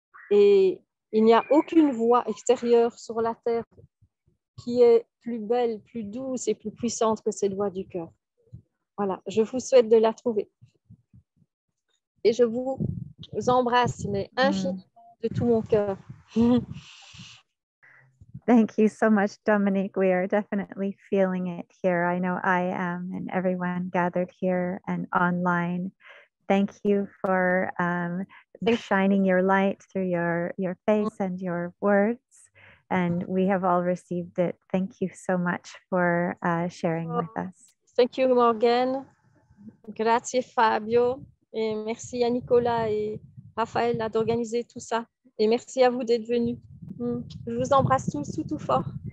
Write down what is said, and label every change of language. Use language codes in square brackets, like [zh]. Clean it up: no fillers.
[fr] Et il n'y a aucune voix extérieure sur la terre qui est plus belle, plus douce et plus puissante que cette voix du cœur. Voilà, je vous souhaite de la trouver. Et je vous embrasse, mais infiniment de tout mon cœur. [en] Thank you so much, Dominique. We are definitely feeling it here. I know I am, and everyone gathered here and online. Thank you for shining your light through your face and your words. And we have all received it. Thank you so much for sharing with us. Thank you, Morgan. Grazie, Fabio. [fr] Et merci à Nicolas et Raphaël d'organiser tout ça. Et merci à vous d'être venus. Je vous embrasse tous tout fort.